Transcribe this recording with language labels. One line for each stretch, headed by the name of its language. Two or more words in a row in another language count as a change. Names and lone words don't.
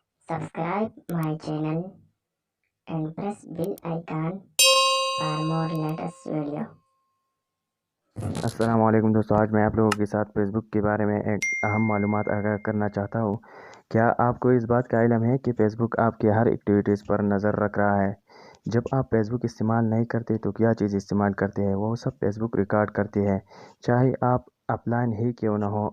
English: Subscribe my channel and press bell icon for more latest video.
Urdu: السلام علیکم دوستو، آج میں آپ لوگوں کے ساتھ فیس بک کے بارے میں ایک اہم معلومات آگاہ کرنا چاہتا ہوں۔ کیا آپ کو اس بات کا علم ہے کہ فیس بک آپ کی ہر ایکٹیویٹیز پر نظر رکھ رہا ہے؟ جب آپ فیس بک استعمال نہیں کرتے تو کیا چیز استعمال کرتے ہیں، وہ سب فیس بک ریکارڈ کرتی ہے، چاہے آپ اپ لائن ہی کیوں نہ ہو۔